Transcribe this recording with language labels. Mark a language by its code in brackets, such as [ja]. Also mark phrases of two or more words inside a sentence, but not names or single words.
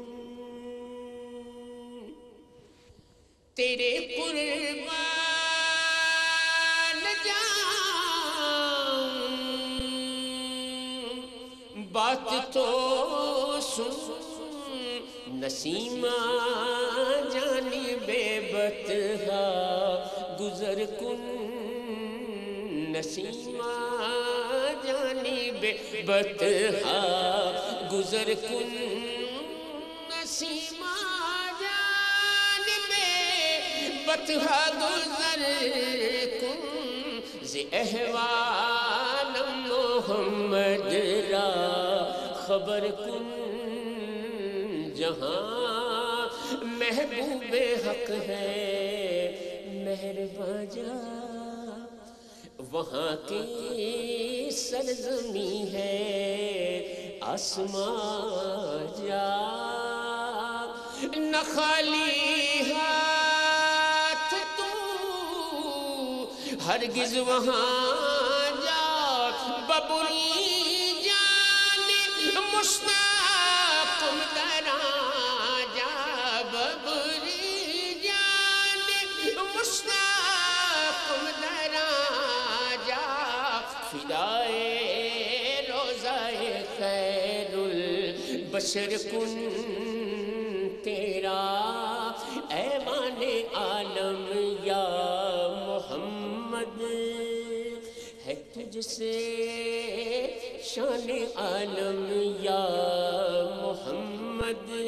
[ur] تیرے قربان جاؤں، بات تو سن [fa] نسیمہ جانب بطحا گزر کن، نسیمہ جانب بطحا گزر کن، نسیمہ جانب بطحا گزر کن، ز احوال محمد را خبر کن، [ur] جہاں محبوب حق ہے مہرباں جا، وہاں کی سرزمی ہے آسمان جا، نہ خالی ہاتھ تو ہرگز وہاں جا، [fa] ببری جان مشتاق درا جا، ببری جان مشتاق درا جا، فدائے روضہ خیر البشر کن، [ur] تیرا ایوان عالم یا محمد ہے، تجھ سے شان عالم یا محمد،